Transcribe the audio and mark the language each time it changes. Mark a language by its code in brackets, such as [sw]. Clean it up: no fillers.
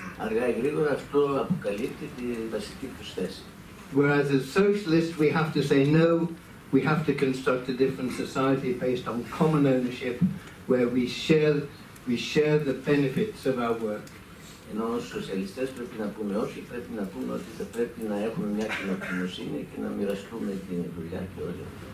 [el] Αργά ή γρήγορα αυτό αποκαλύπτει τη βασική τους θέση. [en] Whereas as socialists we have to say no, we have to construct a different society based on common ownership where we share the benefits of our work. [el] Ενώ ως σοσιαλιστές πρέπει να πούμε όχι, πρέπει να πούμε ότι θα πρέπει να έχουμε μια κοινοκινοσύνη και να μοιραστούμε την δουλειά και όλα.